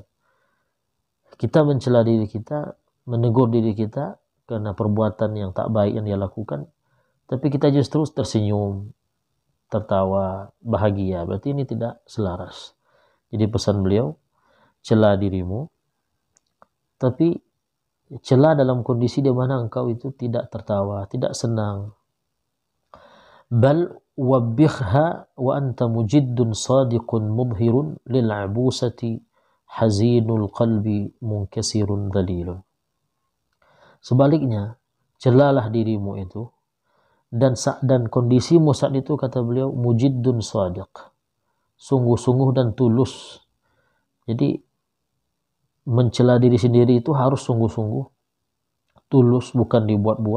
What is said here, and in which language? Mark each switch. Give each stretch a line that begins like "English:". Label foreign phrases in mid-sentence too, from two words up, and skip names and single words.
Indonesian: Kita mencela diri kita, menegur diri kita karena perbuatan yang tak baik yang dia lakukan, tapi kita justru tersenyum, tertawa, bahagia. Berarti ini tidak selaras. Jadi pesan beliau, cela dirimu, tapi cela dalam kondisi di mana engkau itu tidak tertawa, tidak senang.
Arabic: بل وبّخها وأنت مجدّ صادق مظهر للبؤس حزين القلب منكسر ذليل.
Indonesian: Sebaliknya, celalah dirimu itu, dan kondisimu saat itu, kata beliau,
Arabic: مجدّ صادق,
Indonesian: sungguh-sungguh dan tulus. Jadi mencela diri sendiri itu harus sungguh-sungguh, tulus, bukan dibuat-buat.